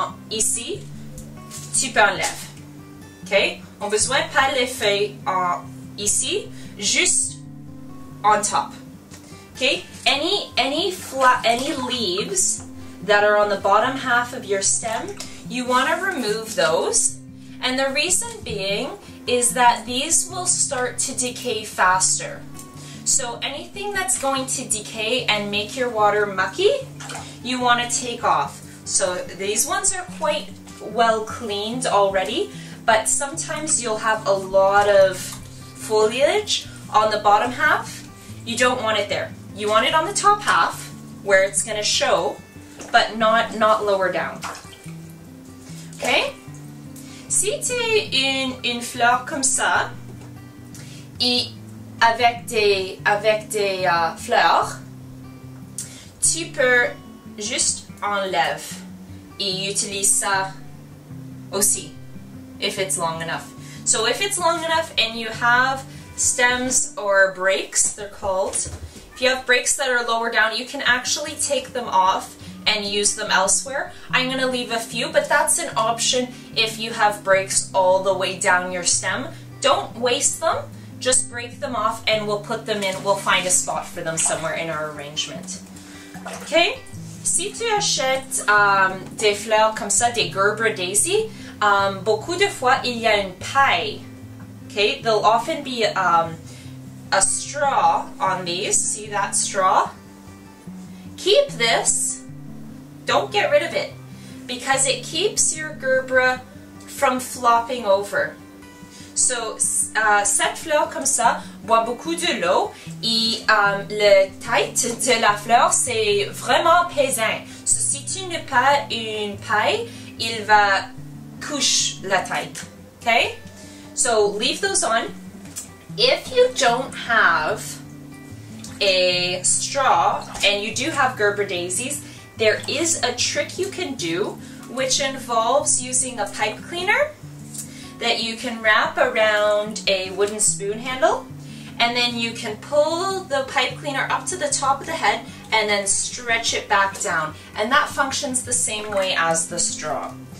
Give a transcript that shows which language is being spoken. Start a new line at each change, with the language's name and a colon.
French: ici, tu peux enlever. OK? On a besoin pas les feuilles ici, juste
English: on top. Okay? Any leaves that are on the bottom half of your stem, you want to remove those. And the reason being is that these will start to decay faster. So anything that's going to decay and make your water mucky, you want to take off. So these ones are quite well cleaned already, but sometimes you'll have a lot of foliage on the bottom half. You don't want it there. You want it on the top half where it's going to show, but not lower down. Okay?
French: Si tu as une fleur comme ça, et avec des fleurs, tu peux juste enlever et utiliser ça aussi,
English: if it's long enough. So if it's long enough and you have stems or breaks, they're called, if you have breaks that are lower down, you can actually take them off and use them elsewhere. I'm going to leave a few, but that's an option if you have breaks all the way down your stem. Don't waste them, just break them off and we'll put them in, we'll find a spot for them somewhere in our arrangement. Okay?
French: Si tu achètes des fleurs comme ça, des Gerber daisy, beaucoup de fois il y a une paille.
English: Okay? There'll often be a straw on these. See that straw? Keep this. Don't get rid of it, because it keeps your gerbera from flopping over.
French: So, cette fleur comme ça boit beaucoup de l'eau et la tête de la fleur c'est vraiment pesant. So, si tu n'as pas une paille, il va coucher la tête.
English: Okay? So, leave those on. If you don't have a straw and you do have Gerber daisies, there is a trick you can do which involves using a pipe cleaner that you can wrap around a wooden spoon handle, and then you can pull the pipe cleaner up to the top of the head and then stretch it back down, and that functions the same way as the straw.